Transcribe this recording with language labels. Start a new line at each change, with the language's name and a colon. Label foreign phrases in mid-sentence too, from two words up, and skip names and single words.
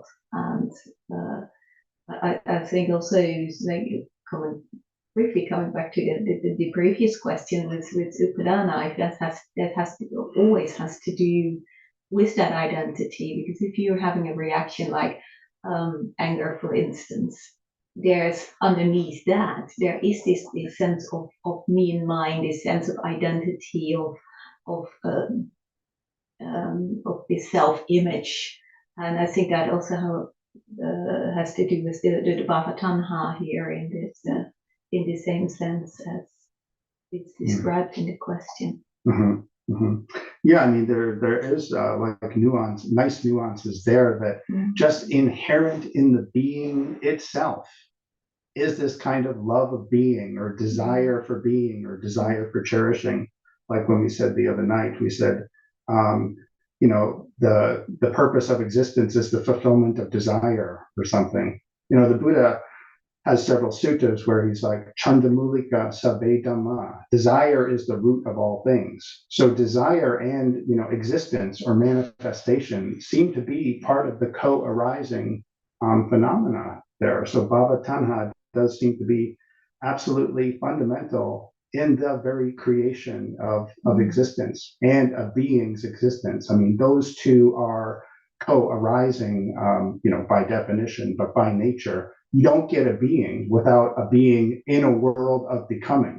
English: And I think also like briefly coming back to the previous question with Upadana, that always has to do with that identity, because if you're having a reaction like anger, for instance, there's underneath that there is this sense of me and mine, this sense of identity of this self-image, and I think that also has to do with the
Pali: bhava tanha
English: here in the same sense as it's described in the question. Mm-hmm, mm-hmm. Yeah, I mean there is like nice nuances there that just inherent in the being itself is this kind of love of being or desire for being or desire for cherishing. Like when we said the other night, we said, the purpose of existence is the fulfillment of desire or something. The Buddha has several suttas where he's like,
Pali: Chandamulika sabbe dhamma.
English: Desire is the root of all things. So desire and, existence or manifestation seem to be part of the co-arising phenomena there. So
Pali: bhava tanha
English: does seem to be absolutely fundamental in the very creation of existence and a being's existence. I mean, those two are co-arising, by definition, but by nature. You don't get a being without a being in a world of becoming.